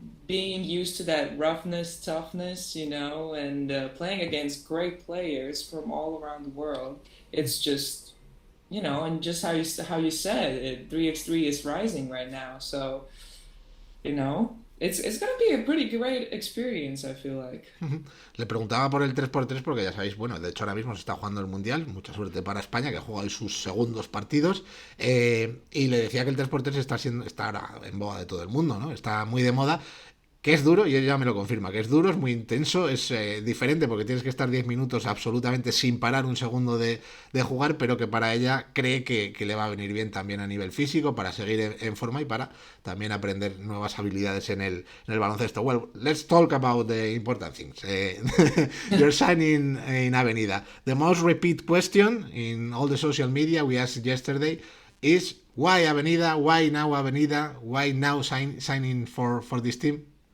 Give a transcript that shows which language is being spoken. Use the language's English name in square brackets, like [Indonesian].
[English] being used to that roughness, toughness, and playing against great players from all around the world. It's just, and just how you said it, 3x3 is rising right now. So, it's gonna be a pretty great experience, I feel like. [Spanish] Le preguntaba por el 3x3 porque ya sabéis, bueno, de hecho ahora mismo se está jugando el Mundial, mucha suerte para España que juega hoy sus segundos partidos y le decía que el 3x3 está ahora en boga de todo el mundo, ¿no? Está muy de moda que es duro, y ella me lo confirma, que es duro, es muy intenso, es diferente porque tienes que estar 10 minutos absolutamente sin parar un segundo de jugar, pero que para ella cree que le va a venir bien también a nivel físico, para seguir en forma y para también aprender nuevas habilidades en el baloncesto. [English] Well, let's talk about the important things. You're signing in Avenida. The most repeat question in all the social media we asked yesterday is why Avenida, why now Avenida, why now signing for this team?